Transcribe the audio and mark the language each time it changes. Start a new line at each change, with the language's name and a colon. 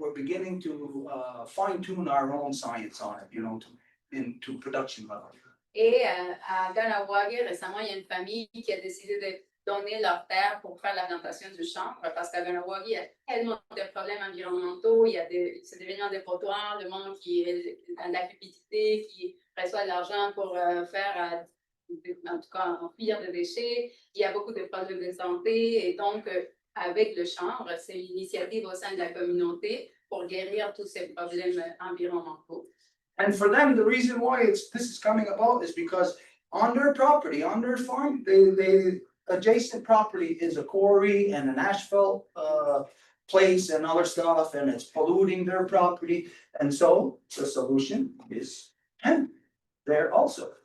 English: We're beginning to fine-tune our own science on it, into production level.
French: Et à Ganawagi, récemment, il y a une famille qui a décidé de donner leur terre pour faire la plantation du chanvre, parce qu'à Ganawagi, il y a tellement de problèmes environnementaux, c'est devenu un dépotoir, le monde qui est dans la cupidité, qui reçoit de l'argent pour faire, en tout cas, enfuir des déchets. Il y a beaucoup de problèmes de santé, et donc, avec le chanvre, c'est une initiative au sein de la communauté pour guérir tous ces problèmes environnementaux.
English: And for them, the reason why this is coming about is because on their property, on their farm, they adjacent property is a quarry and an asphalt place and other stuff, and it's polluting their property. And so the solution is hemp there also.